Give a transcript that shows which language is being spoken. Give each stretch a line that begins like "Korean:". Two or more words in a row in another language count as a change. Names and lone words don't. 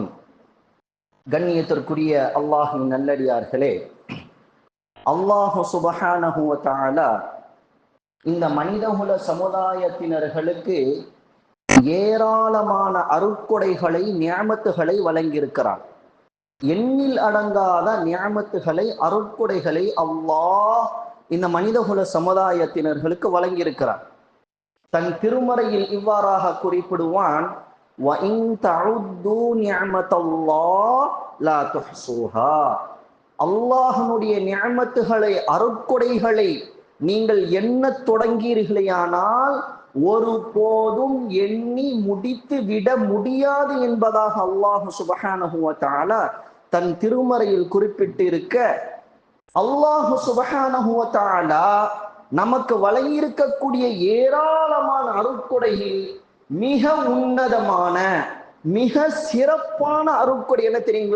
Tamil: கண்ணியத்திற்குரிய அல்லாஹ்வின் நல்லடியார்களே,
Arabic: الله سبحانه وتعالى
Tamil: இந்த மனிதகுல சமுதாயத்தினர்களுக்கு ஏராளமான அருட்கொடைகளை, நிஅமத்துகளை வழங்கியிருக்கிறார். எண்ணில் அடங்காத நிஅமத்துகளை, அருட்கொடைகளை அல்லாஹ் இந்த மனிதகுல சமுதாயத்தினர்களுக்கு வழங்கியிருக்கிறார். தன் திருமறையில் இவ்வாறாக குறிப்பிடுவான்,
Arabic: وَإِن تَعُدُّوا نِعْمَةَ اللَّهِ لَا تُحْصُوهَا.
Tamil: அல்லாஹ்வுடைய நிஅமத்துகளை, அருட்கொடைகளை நீங்கள் எண்ணத் தொடங்கீர்களேயானால் ஒருபோதும் எண்ணி முடித்து விட முடியாது என்பதாக
Arabic: الله سبحانه وتعالى
Tamil: தன் திருமறையில் குறிப்பிட்டிருக்க,
Arabic: الله سبحانه وتعالى
Tamil: நமக்கு வழங்கியிருக்கக்கூடிய ஏராளமான அருட்கொடையில் மிக உன்னதமான, மிக சிறப்பான அருட்கொடை என்ன தெரியுங்களா?